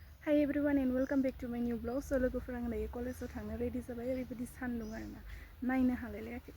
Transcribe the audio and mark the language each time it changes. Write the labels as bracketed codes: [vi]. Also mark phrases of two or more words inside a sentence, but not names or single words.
[en] Hi everyone and welcome back to my new vlog. [brx] So लोगोफोर आं दायो कलेजाव थांनो रेडि जाबाय ओरैबायदि सान्दुं आरोना नायनो हालायलायाखै.